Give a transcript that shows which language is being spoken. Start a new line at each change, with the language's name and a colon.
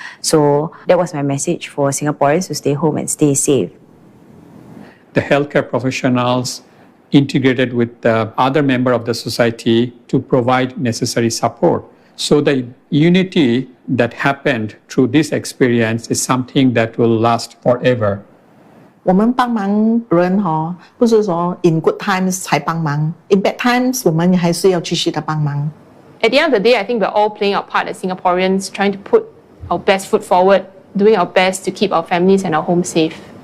English: So that was my message for Singaporeans to stay home and stay safe. The healthcare professionals integrated with the other member of the society to provide necessary support. So the unity that happened through this experience is something that will last forever.
Chinese: 我们帮忙人不是说
English: in good times
Chinese: 才帮忙
English: in bad times
Chinese: 我们还是要继续的帮忙。
English: At the end of the day, I think we're all playing our part as Singaporeans, trying to put our best foot forward, doing our best to keep our families and our homes safe.